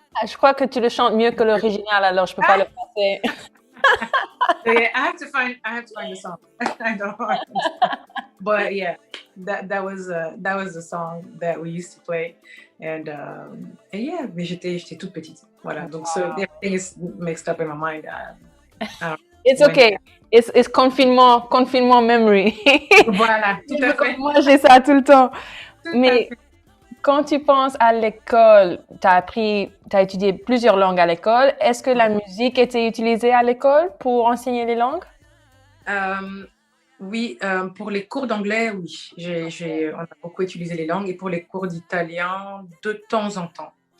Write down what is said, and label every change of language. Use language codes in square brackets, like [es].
[fr] Je crois que tu le chantes mieux que l'original, alors je peux pas le passer. [en] I have to find the song. I don't know. But yeah, that was the song that we used to play, and yeah, [fr] mais j'étais toute petite. Voilà, donc [en] so everything is mixed up in my mind. It's okay. It's confinement memory. [fr] Voilà, tout à fait. Moi, j'ai ça tout le temps. Mais quand tu penses à l'école, tu as étudié plusieurs langues à l'école. Est-ce que la musique était utilisée à l'école pour enseigner les langues? Oui, pour les cours d'anglais, oui. On a beaucoup utilisé les langues, et pour les cours d'italien, de temps en temps.